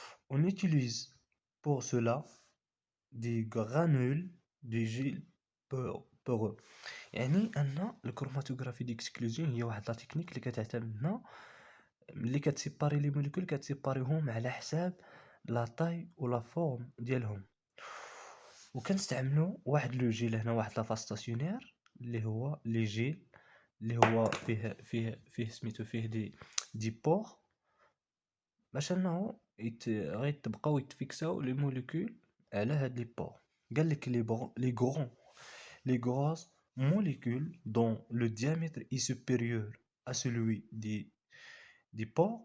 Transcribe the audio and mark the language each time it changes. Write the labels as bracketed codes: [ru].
[fr] On utilise pour cela des granules de gel poreux. [ar] يعني ان الكروماتوغرافي ديكسكلوزيون هي واحد لا تكنيك اللي كتعتمدنا ملي كتسيباري لي موليكول، كتسيباريهم على حساب لا طاي ولا فورم ديالهم. وكنستعملوا واحد لو جيل هنا، واحد لا فاز ستاسيونير اللي هو لي جيل اللي هو فيه سميتو فيه دي بور، باش انه غيتبقاو يتفيكساو لي موليكول على هاد لي بور. قال لك [fr] les grosses molécules dont le diamètre est supérieur à celui des pores.